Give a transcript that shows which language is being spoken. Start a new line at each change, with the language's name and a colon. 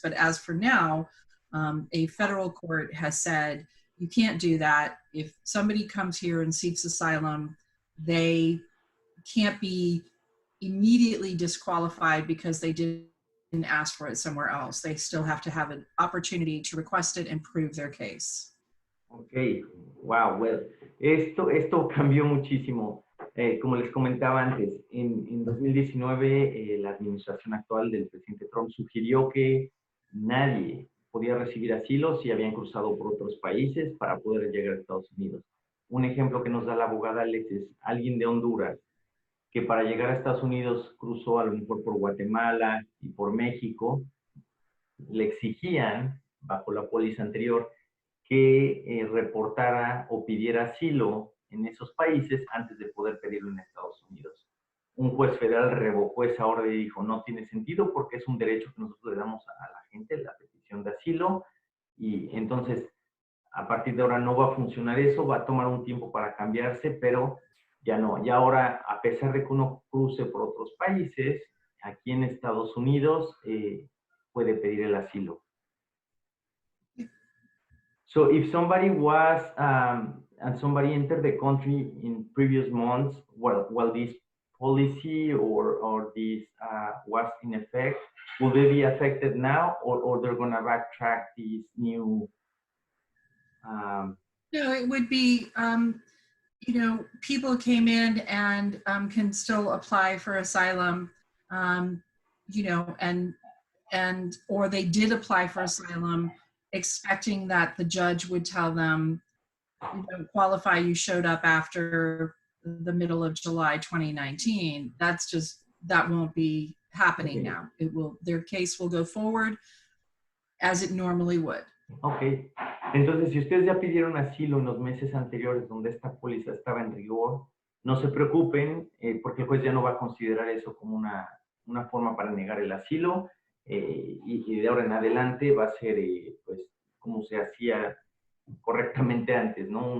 English: But as for now, a federal court has said, you can't do that. If somebody comes here and seeks asylum, they can't be immediately disqualified because they didn't ask for it somewhere else. They still have to have an opportunity to request it and prove their case. Okay, wow, well,
Spanish: esto cambió muchísimo. como les comentaba antes, en 2019 la administración actual del presidente Trump sugirió que nadie podía recibir asilo si habían cruzado por otros países para poder llegar a Estados Unidos. Un ejemplo que nos da la abogada Alex es alguien de Honduras que para llegar a Estados Unidos cruzó a lo mejor por Guatemala y por México. Le exigían, bajo la póliza anterior, que reportara o pidiera asilo en esos países antes de poder pedirlo en Estados Unidos. Un juez federal revocó esa orden y dijo, no tiene sentido porque es un derecho que nosotros le damos a la gente, la petición de asilo, y entonces a partir de ahora no va a funcionar eso, va a tomar un tiempo para cambiarse, pero ya no. Ya ahora, a pesar de que uno cruce por otros países, aquí en Estados Unidos puede pedir el asilo.
English: So if somebody was, and somebody entered the country in previous months, while this policy or this was in effect, will they be affected now, or they're going to backtrack this new? No, it would be, you know, people came in and can still apply for asylum, you know, and or they did apply for asylum expecting that the judge would tell them, you don't qualify, you showed up after the middle of July 2019. That's just, that won't be happening now. It will, their case will go forward as it normally would. Ok.
Spanish: Entonces, si ustedes ya pidieron asilo en los meses anteriores donde esta póliza estaba en rigor, no se preocupen porque el juez ya no va a considerar eso como una forma para negar el asilo y de ahora en adelante va a ser pues como se hacía correctamente antes, ¿no?